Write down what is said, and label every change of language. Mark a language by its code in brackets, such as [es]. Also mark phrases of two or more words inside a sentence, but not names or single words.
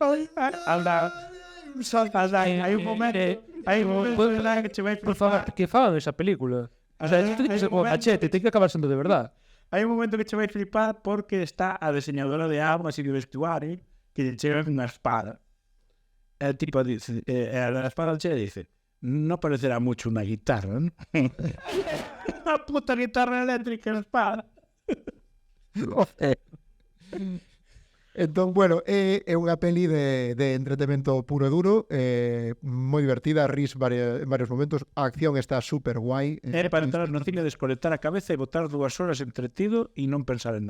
[gl] Hai un momento que che vai Por favor, que fagan esa película. [es] O sea, [gl] isto ten que ser como cachete, ten que acabar sendo [es] de verdad. [gl] Hai un momento que che vai flipar porque está a diseñadora de armas e de vestuario que lle chega unha espada. [es] El tipo dice, la espada che dice, no parecerá mucho una guitarra, ¿no? Una puta guitarra eléctrica la espada. [gl] Entón, bueno, é unha peli de entretenimento puro e duro, moi divertida, ris en varios momentos, a acción está super guai. É para entrar no cine, desconectar a cabeza e botar 2 horas entretido e non pensar en nada.